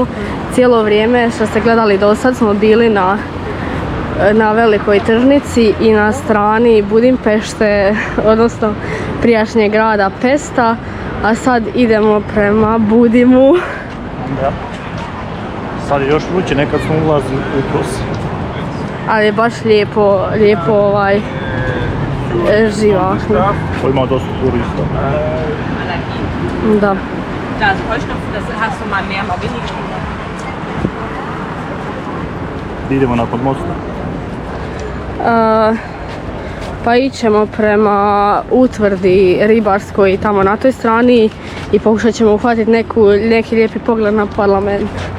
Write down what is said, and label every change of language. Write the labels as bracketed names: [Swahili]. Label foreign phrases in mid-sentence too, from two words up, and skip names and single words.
[Croatian] Cijelo vrijeme što ste gledali do sad smo bili na velikoj tržnici i na strani Budimpešte, odnosno prijašnjeg grada Pesta, a sad idemo prema Budimu. Da. Sad je još vruće, nekad smo ulazili jutros. Ali je baš lijepo živahno. Ovo ima dosta turista. Da. Da, [German] also Heuschnupfen, das hast du mal mehr, mal weniger. [Croatian] Idemo nakon mosta. Pa ićemo prema utvrdi ribarskoj tamo na toj strani i pokušat ćemo uhvatiti neki lijepi pogled na parlament.